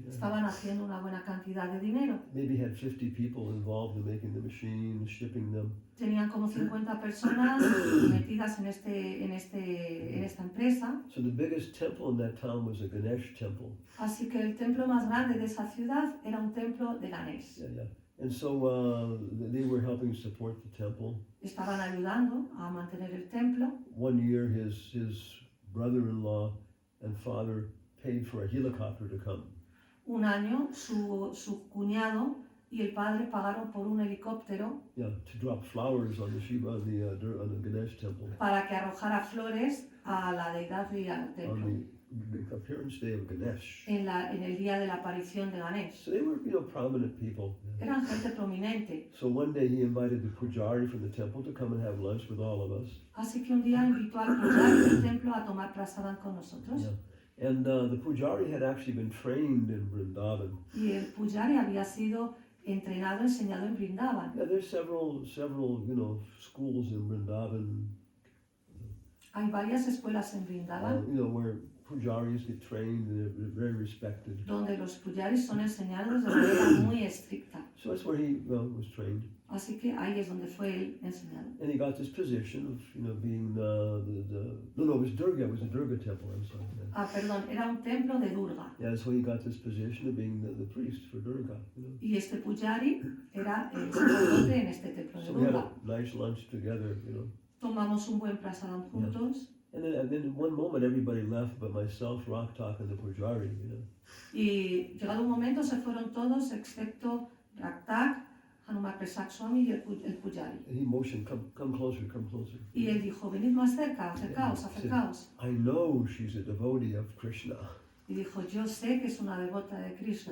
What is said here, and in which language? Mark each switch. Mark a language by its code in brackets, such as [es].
[es] Estaban haciendo una buena cantidad de dinero. [en] Maybe had 50 people involved in making the machines, shipping them. [es] Tenían como 50 personas metidas en esta empresa. [en] So the biggest temple in that town was a Ganesh temple. [es] Así que el templo más grande de esa ciudad era un templo de Ganesh. [en] And so they were helping support the temple. [es] Estaban ayudando a mantener el templo. [en] One year his brother-in-law and father paid for a helicopter to come. [es] Un año su cuñado y el padre pagaron por un helicóptero [en] To drop flowers on the Shiva, on the Ganesh temple. [es] para que arrojara flores a la deidad y al templo. [en] On the appearance day of Ganesh. [es] En el día de la aparición de Ganesh. [en] So they were, prominent people. [es] Eran gente prominente. [en] So one day he invited the pujari from the temple to come and have lunch with all of us. [es] Así que un día invitó al pujari del templo a tomar prasadam con nosotros. [en] And the pujari had actually been trained in Vrindavan. [es] Y el pujari había sido entrenado, enseñado en Vrindavan. [en] There's several, schools in Vrindavan. [es] Hay varias escuelas en Vrindavan [en] Where pujaris get trained and they're very respected. [es] donde los pujaris son enseñados de manera muy estricta. [en] So that's where he was trained. [es] Así que ahí es donde fue él enseñado. [en] And he got this position of, being it was Durga. It was a Durga temple. I'm sorry. [es] Perdón, era un templo de Durga. [en] So he got this position of being the priest for Durga. [es] Y este pujari era el sacerdote en este templo de [en] So we had [es] Durga. [en] a nice lunch together. [es] Tomamos un buen prasadam juntos. [en] And then in one moment everybody left but myself, Raktak, and the pujari. [es] Y llegado un momento se fueron todos excepto Raktak, Hanuman Pesak Swami y el Pujari. [en] And he motioned, come closer, come closer. [es] Y él dijo, venid más cerca, acercaos, acercaos. [en] I know she's a devotee of Krishna. [es] Y dijo, yo sé que es una devota de Krishna.